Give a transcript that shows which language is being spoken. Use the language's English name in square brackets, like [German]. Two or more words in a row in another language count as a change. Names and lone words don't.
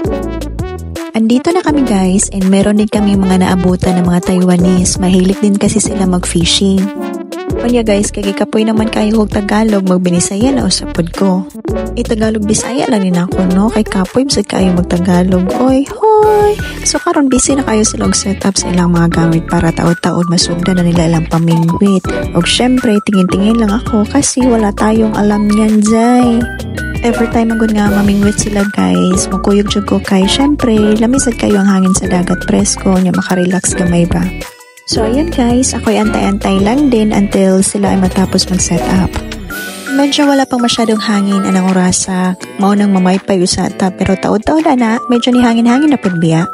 [Filipino] Andito na kami guys and meron din kami mga naabutan ng mga Taiwanese. Mahilig din kasi sila mag-fishing. Kanya guys, [Cebuano] kagi kapoy naman kayo og Tagalog, magbinisaya na usapod ko. [Filipino] Tagalog Bisaya lang din ako no, [Cebuano] kay kapoy masad kayo mag-Tagalog. Oy, hoy! So karon busy na kayo sila og setup sa ilang mga gamit para taod-taod masugdan na nila ilang pamingwit. Og syempre, [Filipino] tingin-tingin lang ako kasi wala tayong alam niyan, Jay. [English] Every time [Cebuano] agad nga mamingwit sila guys, makuyog jud ko kay syempre, lamisad kayo ang hangin sa dagat presko, nya makarelax gamay ba. [Filipino] So ayan guys, ako'y antay-antay lang din until sila ay matapos mag-set up. Medyo wala pang masyadong hangin [Cebuano] anang orasa, maunang mamaypay usata pero taod-taod na, medyo ni hangin-hangin na pagbiya.